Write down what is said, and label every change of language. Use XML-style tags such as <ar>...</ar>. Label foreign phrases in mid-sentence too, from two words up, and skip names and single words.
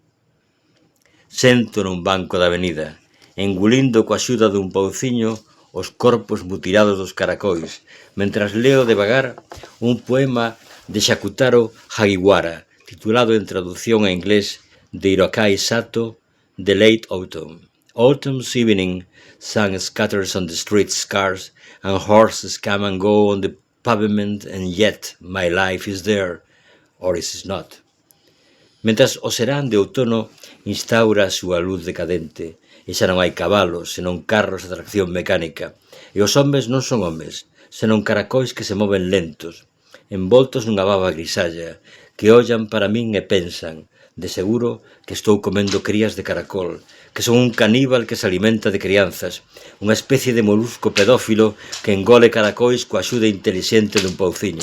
<gl>Sento nun banco da avenida, engulindo coa axuda dun pauciño os corpos mutilados dos caracois, mentras leo devagar un poema de Shakutaro Hagiwara, titulado en traducción a inglés de Hirokai Sato,</gl> <en>The Late Autumn. Autumn's evening, sun scatters on the street scarce, and horses come and go on the pavement, and yet my life is there, or is it not.</en> <gl>Mentras o serán de outono instaura a súa luz decadente, e xa non hai cabalos, senón carros de tracción mecánica, e os homes non son homes, senón caracois que se moven lentos, envoltos nunha baba grisalla, que ollan para min e pensan, de seguro, que estou comendo crías de caracol, que son un caníbal que se alimenta de crianzas, unha especie de molusco pedófilo que engole caracois coa axuda intelixente dun pauciño.</gl>